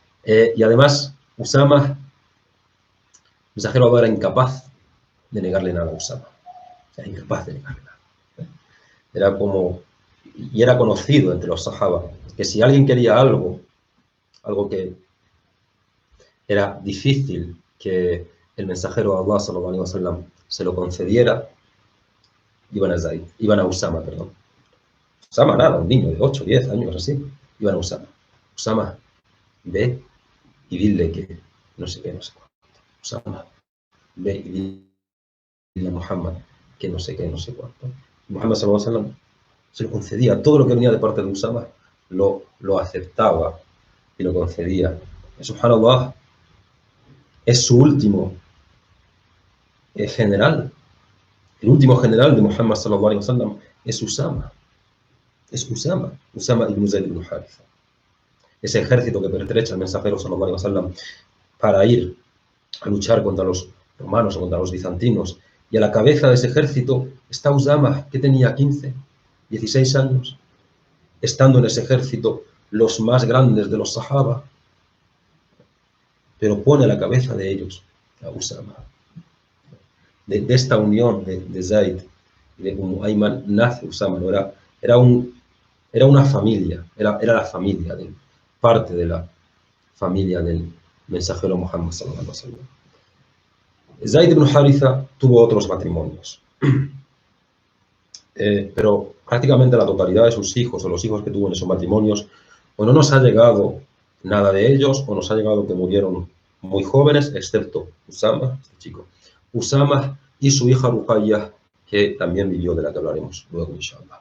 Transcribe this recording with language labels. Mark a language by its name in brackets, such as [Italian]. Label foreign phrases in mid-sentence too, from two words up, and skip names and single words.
[Spanish] Y además, Usama, el mensajero de Allah era incapaz de negarle nada a Usama. Era incapaz de negarle nada. Era como, y era conocido entre los sahaba, que si alguien quería algo que era difícil que el mensajero de Allah, [Arabic] صلى الله عليه وسلم, [Spanish] se lo concediera, iban a Zaid, iban a Usama, perdón. Usama nada, un niño de 8, 10 años, así, iban a Usama. Usama, ve y dile que no sé qué, no sé cuánto. Usama, ve y dile a Muhammad que no sé qué, no sé cuánto. [Arabic] محمد، صلى الله عليه وسلم, [Spanish] se lo concedía. Todo lo que venía de parte de Usama lo aceptaba y lo concedía. Subhanallah, es su último general. El último general de Muhammad [Arabic] صلى الله عليه وسلم [Spanish] es Usama. Es Usama. Usama ibn Zayd ibn Haritha. Ese ejército que pertrecha al mensajero [Arabic] صلى الله عليه وسلم [Spanish] para ir a luchar contra los romanos o contra los bizantinos. Y a la cabeza de ese ejército está Usama, que tenía 15, 16 años. Estando en ese ejército los más grandes de los sahaba, pero pone a la cabeza de ellos a Usama. De esta unión de Zaid y de Ayman nace Usama, ¿no? Era una familia, era la familia, parte de la familia del mensajero Muhammad [Arabic] صلى الله عليه وسلم. [Spanish] Zaid ibn Haritha tuvo otros matrimonios, pero prácticamente la totalidad de sus hijos o los hijos que tuvo en esos matrimonios, o no nos ha llegado nada de ellos, o nos ha llegado que murieron muy jóvenes, excepto Usama, este chico, Usama y su hija Ruqayya, que también vivió, de la que hablaremos luego, inshallah.